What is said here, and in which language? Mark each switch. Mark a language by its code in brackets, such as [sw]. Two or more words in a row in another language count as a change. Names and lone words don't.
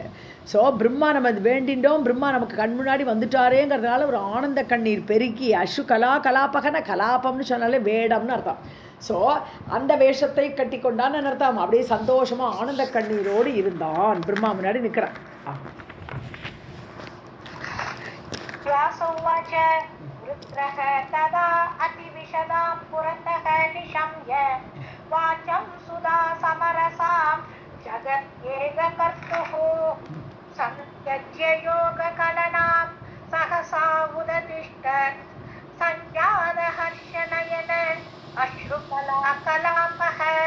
[ta] ஸோ பிரம்மா நம்ம வேண்டின்றோம், பிரம்மா நமக்கு கண் முன்னாடி வந்துட்டாரேங்கிறதுனால ஒரு ஆனந்த கண்ணீர் பெருக்கி [sa] अश्रुकला कलापकन [ta] கலாபம்னு சொன்னாலே வேடம்னு அர்த்தம். ஸோ அந்த வேஷத்தை கட்டி கொண்டான்னு அர்த்தம். அப்படியே சந்தோஷமாக ஆனந்த கண்ணீரோடு இருந்தான், பிரம்மா முன்னாடி நிற்கிறான். [sa] वाचं सुधा समरसां जगत्येककर्तुः सन्त्यज्य योगकलनां सहसा उदतिष्ठत् सञ्जातहर्षनयन अश्रुकलाकलापः